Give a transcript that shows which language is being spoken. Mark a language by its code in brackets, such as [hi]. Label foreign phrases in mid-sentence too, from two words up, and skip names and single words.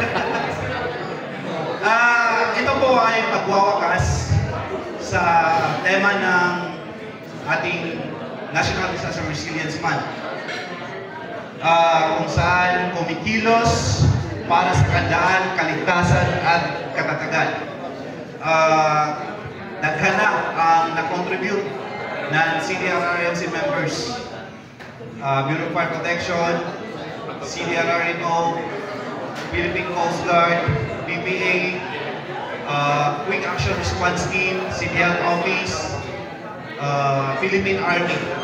[tl] Ito po ay pagwawakas sa tema ng ating National Disaster Resilience Month, kung saan kumikilos para sa kandaan, kaligtasan at katatagan. Naghana ang na-contribute ng CDRRMC members, Bureau of Fire Protection, CDRRMO, Philippine Coast Guard, PPA, Quick Action Response Team, CDL Office, Philippine Army.